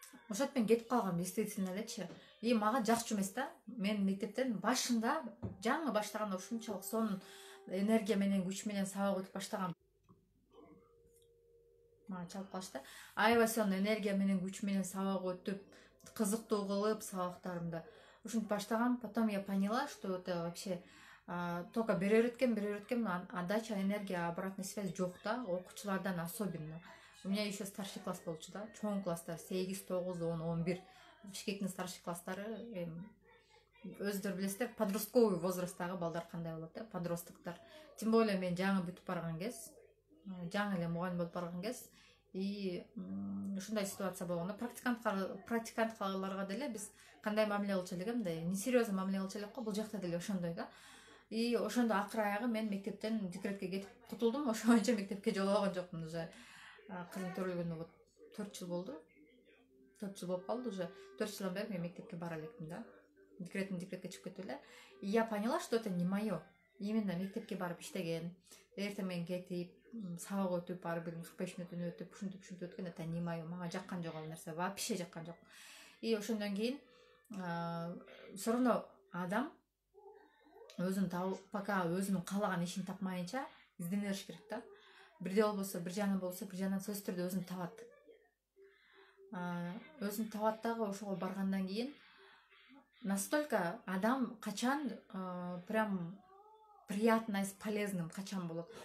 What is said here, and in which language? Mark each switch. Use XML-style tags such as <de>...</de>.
<ky>Ошентип мен кетип калгам, действительно элечи. И мага жакчу эмес да. Мен мектептен башында, жаңы баштаганда ушунчалык сонун энергия менен, күч менен сабак өтүп баштагам. Мага чалып калышты. Аябай сонун энергия менен, күч менен сабак өтүп, кызыктуу кылып сабактарымды ушинтип баштагам.</ky> <ru>Потом я поняла, что это вообще только</ru> <ky>берер өткем,</ky> <ru>отдача, энергия, обратная связь</ru> <ky>жок да, окуучулардан</ky> <ru>особенно. У меня еще старший класс болчу да, чоң класстар 8, 9, 10, 11.</ru> <ky>Бишкектин старший класстары өздөрү билесиздер, подростковый возрасттагы балдар кандай болот да, подростоктор. Тем более мен жаңы бүтүп барган кез, жаңы эле мугалим болуп барган кез, и ушундай ситуация болгондо практиканткаларга деле биз кандай мамиле кылчу элек, мындай несерьезный мамиле кылчу элек го, бул жакта деле ошондой да. И ошондо акыр аягы мен мектептен декретке кетип кутулдум, ошо боюнча мектепке жолобогон жокмун уже. Кызым төрөлгөнүнө вот 4 жыл болду. 4 жыл болуп калды уже. 4 жылдан бери мен мектепке бара элекмин да. Декретке чыгып кетип эле. И я поняла, что это не моё. Именно мектепке барып иштеген, эртең менен кетип, сабак өтүп, ар бир 45 мүнөтүн өтүп, ушинтип өткөн, это не моё. Мага жаккан жок ал нерсе, вообще жаккан жок. И ошондон кийин все равно адам өзүн табып, пока өзүнүн каалаган ишин тапмайынча издене бериш керек да. Бирде болбосо, бир жагынан сөзсүз түрдө өзүн табат. Өзүн табат дагы, ошого баргандан кийин настолько адам качан прям приятность полезным качан болот.</ky>